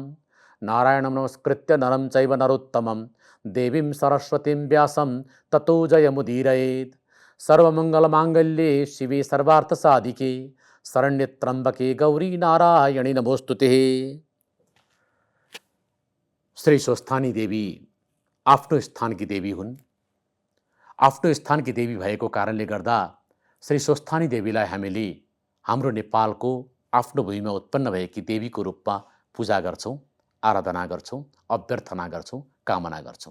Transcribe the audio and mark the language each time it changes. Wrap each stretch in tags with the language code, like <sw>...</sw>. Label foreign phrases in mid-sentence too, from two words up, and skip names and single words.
<sa>नारायणं नमस्कृत्य नरं चैव नरोत्तमं देवीं सरस्वतीं व्यासं ततो जयमुदीरयेत्। सर्वमङ्गलमाङ्गल्ये शिवे सर्वार्थसाधिके शरण्ये त्र्यम्बके गौरी नारायणी नमोस्तुते।</sa> <ne>श्री स्वस्थानी देवी आफ्नो स्थानकी देवी हुन्। आफ्नो स्थानकी देवी भएको कारणले गर्दा श्री स्वस्थानी देवीलाई हामीले हाम्रो नेपालको आफ्नो भूमिमा उत्पन्न भएकी देवीको रूपमा पूजा गर्छौँ, आराधना गर्छौँ, अभ्यर्थना गर्छौँ, कामना गर्छौँ।</ne>